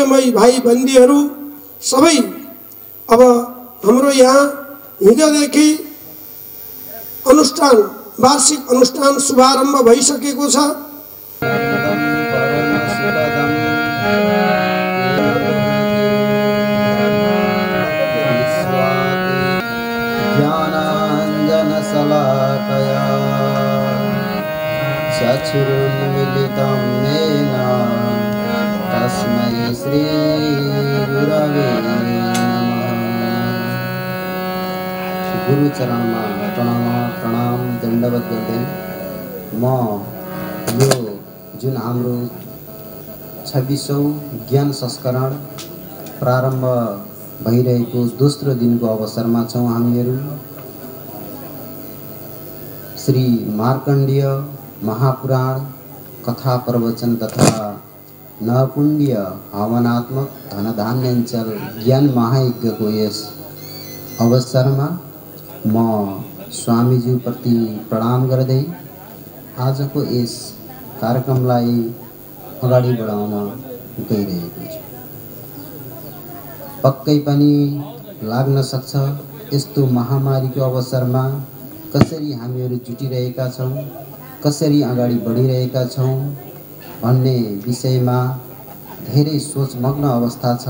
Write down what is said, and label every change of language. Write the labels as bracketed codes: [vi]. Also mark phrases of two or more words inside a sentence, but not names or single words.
[ne] भाइ बन्धुहरू सबै अब हाम्रो यहाँ हिजोदेखि अनुष्ठान वार्षिक अनुष्ठान शुभारम्भ भइसकेको छ। [sa] ज्ञानाञ्जनशलाकया चक्षुरुन्मीलितं येन तस्मै श्रीगुरवे नमः। [ne] गुरु चरणमा प्रणाम दण्डवत गर्दै म यो जुन हाम्रो 26औं ज्ञान संस्करण प्रारम्भ भइरहेको दोस्रो दिनको अवसरमा छौँ। हामीहरू श्री मार्कण्डेय महापुराण कथा प्रवचन तथा नपुण्य हवनात्मक धनधान्याञ्चल ज्ञान महायज्ञको यस अवसरमा म स्वामीज्यूप्रति प्रणाम गर्दै आजको यस कार्यक्रमलाई अगाडि बढाउन गइरहेको छु। पक्कै पनि लाग्न सक्छ यस्तो महामारीको अवसरमा कसरी हामीहरू जुटिरहेका छौँ, कसरी अगाडि बढिरहेका छौँ भन्ने विषयमा धेरै सोचमग्न अवस्था छ।